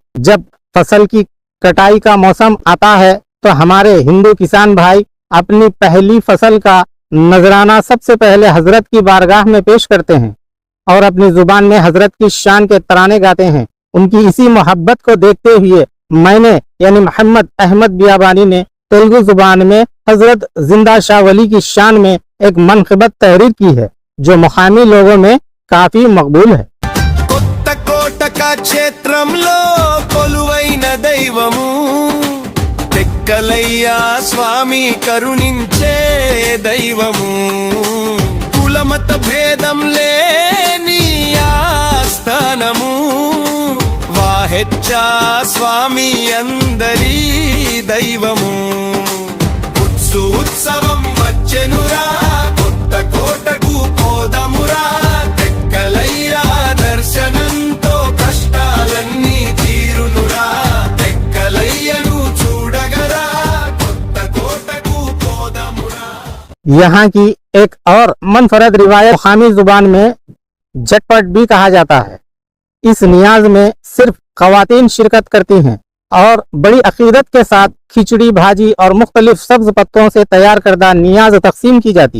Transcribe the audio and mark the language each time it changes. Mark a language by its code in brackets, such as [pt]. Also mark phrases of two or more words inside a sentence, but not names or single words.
[ur] جب فصل کی کٹائی کا موسم آتا ہے تو ہمارے ہندو کسان بھائی اپنی پہلی فصل کا نذرانہ سب سے پہلے حضرت کی بارگاہ میں پیش کرتے ہیں اور اپنی زبان میں حضرت کی شان کے ترانے گاتے ہیں۔ ان کی اسی محبت کو دیکھتے ہوئے میں نے یعنی محمد احمد بیابانی نے تیلگو زبان میں حضرت زندہ شاہ ولی کی شان میں ایک منقبت تحریر کی ہے جو مقامی لوگوں میں کافی مقبول ہے۔ [te] కొత్త క్షేత్రంలో కొలువైన దైవము టెక్కలయ్య స్వామి కరుణించే దైవము కులమత భేదం లేని ఆస్థానము వాహెచ్చా స్వామి అందరి దైవము ఉత్సవం వచ్చెనురా కొత్త కోటకు పోదమురా టెక్కలయ్య దర్శనంతో కష్టాలన్నీ తీరునురా టెక్కలయ్యను చూడగరా కొత్త కోటకు పోదమురా। [ur] یہاں کی ایک اور منفرد روایت خامی زبان میں جھٹپٹ بھی کہا جاتا ہے. اس نیاز میں صرف خواتین شرکت کرتی ہیں اور بڑی عقیدت کے ساتھ کھچڑی بھاجی اور مختلف سبز پتوں سے تیار کردہ نیاز تقسیم کی جاتی.